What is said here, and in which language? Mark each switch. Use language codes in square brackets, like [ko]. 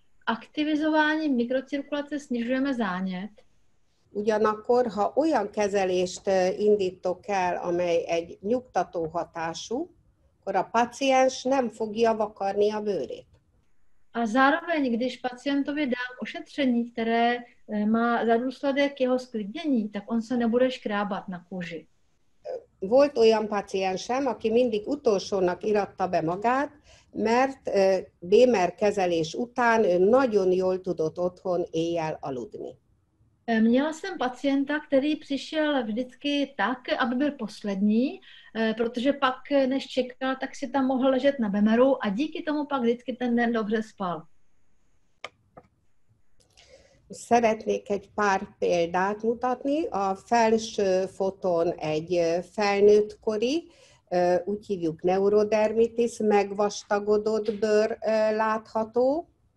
[cs] Aktivizováním mikrocirkulace snižujeme zánět. [hu] Ugyanakkor, ha olyan kezelést indítok el, amely egy nyugtató hatású, akkor a paciens nem fogja vakarni a bőrét. [cs] A zároveň, když pacientovi dám ošetření, které má za důsledek jeho sklidnění, tak on se nebude škrábat na kůži. [hu] Volt olyan paciensem, aki mindig utolsónak iratta be magát, mert BMR kezelés után ő nagyon jól tudott otthon éjjel aludni. [cs] Měla jsem pacienta, který přišel vždycky tak, aby byl poslední, protože pak, než čekal, tak si tam mohl ležet na BMRu a díky tomu pak vždycky ten den dobře spal. [hu] Szeretnék egy pár példát mutatni. A felső fotón egy felnőttkori, úgy hívjuk neurodermitis, megvastagodott bőr látható.